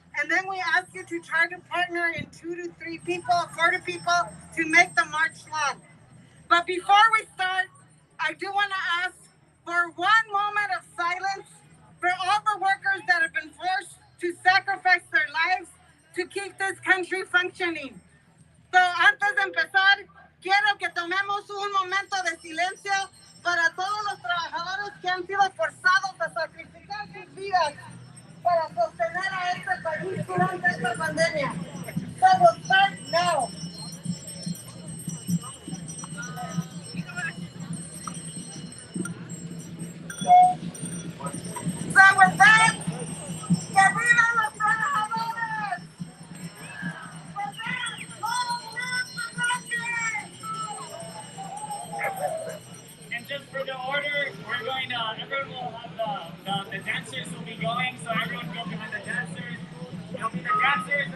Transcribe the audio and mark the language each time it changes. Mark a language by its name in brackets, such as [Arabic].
[English] And then we ask you to try to partner in 2 to 3 people, 4 people to make the march long. But before we start, I do want to ask for one moment of silence for all the workers that have been forced to sacrifice their lives to keep this country functioning. [Spanish] So, antes de empezar, quiero que tomemos un momento de silencio para todos los trabajadores que han sido forzados a sacrificar sus vidas para sostener a este país durante esta pandemia. [English] So, we'll start now. So with that, [Spanish] que vivan los trabajadores. [English] With that, long live the country. And just for the order, we're going to, everyone will have the dancers will be going, so everyone go behind the dancers. It'll be the dancers